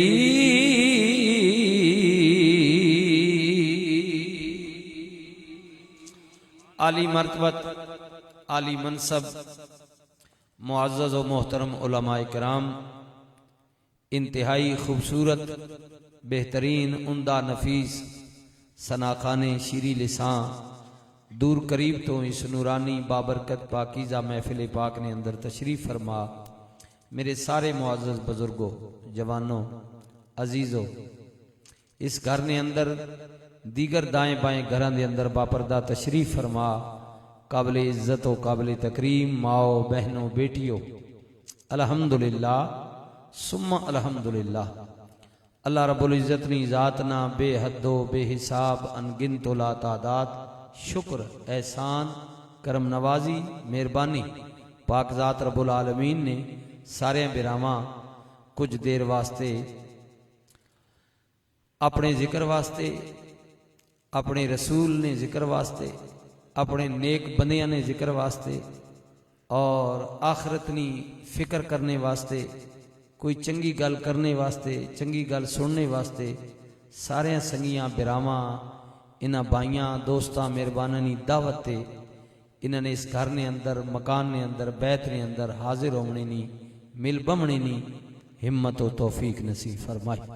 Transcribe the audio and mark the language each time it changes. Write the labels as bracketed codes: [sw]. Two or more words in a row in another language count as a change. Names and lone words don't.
[phr] عالی مرتبت عالی منصب معزز و محترم علمائے کرام، انتہائی خوبصورت بہترین عمدہ نفیس ثناخوانے شیریں لساں دور قریب تو اس نورانی بابرکت پاکیزہ محفل پاک نے اندر تشریف فرما. میرے سارے معزز بزرگوں، جوانوں، عزیزوں، اس گھر نے اندر دیگر دائیں بائیں گھراں دے اندر باپردہ تشریف فرما. [ur] قابل عزت و قابل تکریم ماؤ بہنوں بیٹیوں, [ar] الحمد لله ثم الحمد لله. [phr] اللہ رب العزت نی ذات نا بے حد و بے حساب ان گنت لا تعداد شکر احسان کرم نوازی مہربانی پاک ذات رب العالمین نے سارے بھراواں کجھ دیر واسطے اپنے ذکر واسطے، اپنے رسول نے ذکر واسطے، اپنے نیک بندیاں نے ذکر واسطے اور آخرت نی فکر کرنے واسطے، کوئی چنگی گل کرنے واسطے، چنگی گل سننے واسطے سارے سنگیاں بھراواں انہاں بھائیاں دوستاں مہرباناں نی دعوت تے انہوں نے اس گھر نے اندر مکان نے اندر بیت نے اندر حاضر ہونے نی مل بمنے نی ہمت و توفیق نصیب فرمائی.